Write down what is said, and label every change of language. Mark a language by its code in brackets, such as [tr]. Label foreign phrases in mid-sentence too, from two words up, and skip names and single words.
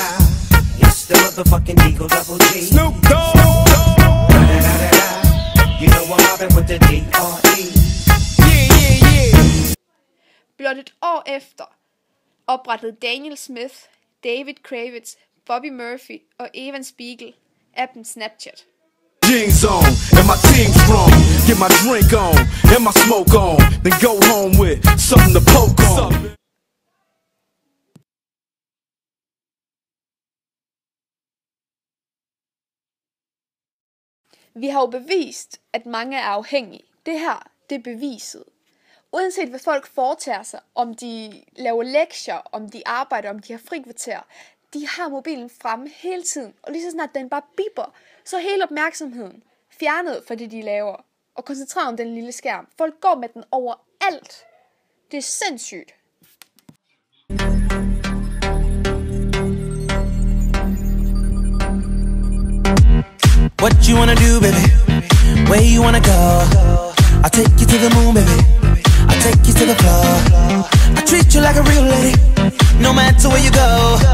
[da] Blot et år efter oprettede Daniel Smith, David Kravitz, Bobby Murphy og Evan Spiegel appen Snapchat. [en] Jeans on, and my team strong. Get my drink on, and my smoke on. Then go home with something to poke on. [da] Vi har jo bevist, at mange er afhængige. Det her, det er beviset. Uanset hvad folk foretager sig, om de laver lektier, om de arbejder, om de har frikvarter, de har mobilen fremme hele tiden. Og lige så snart den bare bipper, så er hele opmærksomheden fjernet fra det, de laver. Og koncentreret om den lille skærm. Folk går med den overalt. Det er sindssygt. [en] What you wanna do, baby? Where you wanna go? I'll take you to the moon, baby. I'll take you to the floor. I treat you like a real lady, no matter where you go.